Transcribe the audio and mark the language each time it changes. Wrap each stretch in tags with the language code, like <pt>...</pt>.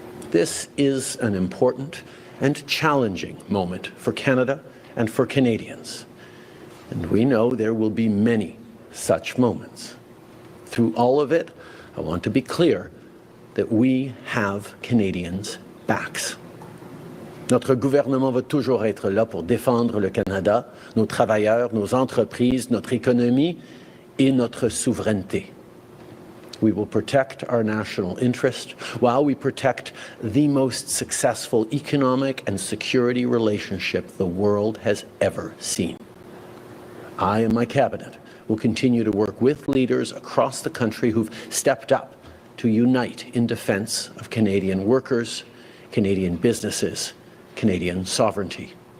<en>This is an important and challenging moment for Canada and for Canadians. And we know there will be many such moments. Through all of it, I want to be clear that we have Canadians' backs.</en> <fr>Notre gouvernement va toujours être là pour défendre le Canada, nos travailleurs, nos entreprises, notre économie et notre souveraineté.</fr> <en>We will protect our national interest while we protect the most successful economic and security relationship the world has ever seen. I and my cabinet will continue to work with leaders across the country who've stepped up to unite in defense of Canadian workers, Canadian businesses, Canadian sovereignty.</en>